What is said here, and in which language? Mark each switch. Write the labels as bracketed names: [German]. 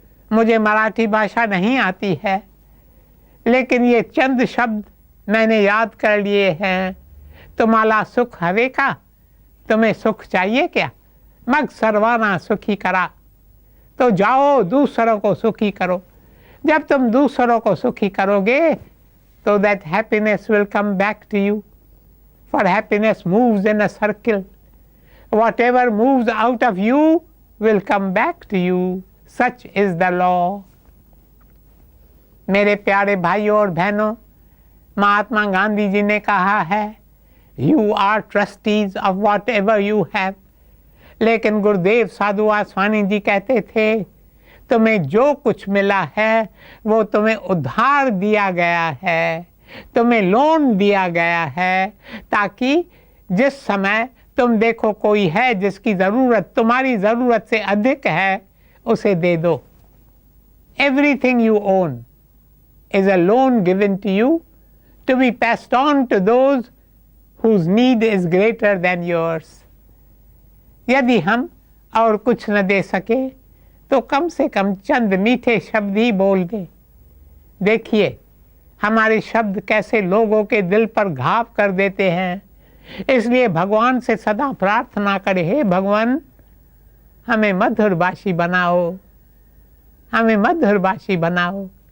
[Hindi] मुझे मराठी भाषा नहीं आती है, लेकिन ये चंद शब्द मैंने याद कर लिए हैं। [Marathi] तुम्हाला सुख हवे का, [Hindi] तुम्हें सुख चाहिए क्या? [Marathi] मग सर्वाना सुखी करा, [Hindi] तो जाओ दूसरों को सुखी करो। जब तुम दूसरों को सुखी करोगे तो [English] That happiness will come back to you. for happiness moves in a circle. Whatever moves out of you will come back to you. Such is the law. [Hindi] मेरे प्यारे भाइयों और बहनों, महात्मा गांधी जी ने कहा है, [English] You are trustees of whatever you have. [Hindi] लेकिन गुरुदेव साधु वासवानी जी कहते थे, तुम्हें जो कुछ मिला है वो तुम्हें उधार दिया गया है, तुम्हें लोन दिया गया है, ताकि जिस समय तुम देखो कोई है जिसकी ज़रूरत तुम्हारी ज़रूरत से अधिक है, उसे दे दो. [English] Everything you own is a loan given to you to be passed on to those whose need is greater than yours. [Hindi] यदि हम और कुछ न दे सके तो कम से कम चंद मीठे शब्द ही बोल दें. देखिए हमारे शब्द कैसे लोगों के दिल पर घाव कर देते हैं. इसलिए भगवान से सदा प्रार्थना करें, हे भगवान हमें मधुरभाषी बनाओ, हमें मधुरभाषी बनाओ.